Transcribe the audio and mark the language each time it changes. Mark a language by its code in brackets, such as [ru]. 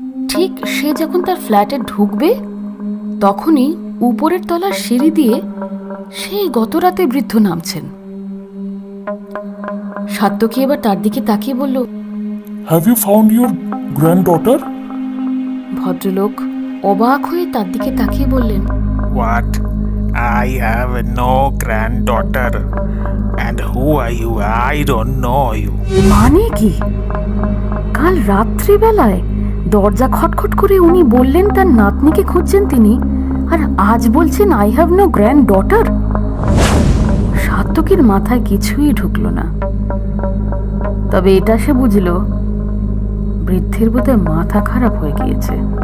[bn] ঠিক সে যখন তার ফ্ল্যাটে ঢুকবে তখনই উপরের তলার সিঁড়ি দিয়ে সেই গত রাতে বৃদ্ধ নামছেন। সাত্তকী এবার তার দিকে তাকিয়ে বলল, [en] Have you found your granddaughter? [bn] ভদ্রলোক অবাক হয়ে তার দিকে তাকিয়ে বললেন, [en] What? I have no granddaughter. And who are you? I don't know you. [bn] মানে কি? কাল রাত্রিবেলায় দরজা খটখট করে উনি বললেন তার নাতনিকে খুঁজছেন তিনি, আর আজ বলছেন [en] I have no granddaughter? [bn] সাত্তকীর মাথায় কিছুই ঢুকলো না। তবে এটা সে বুঝল, বৃদ্ধের বোধহয় মাথা খারাপ হয়ে গিয়েছে।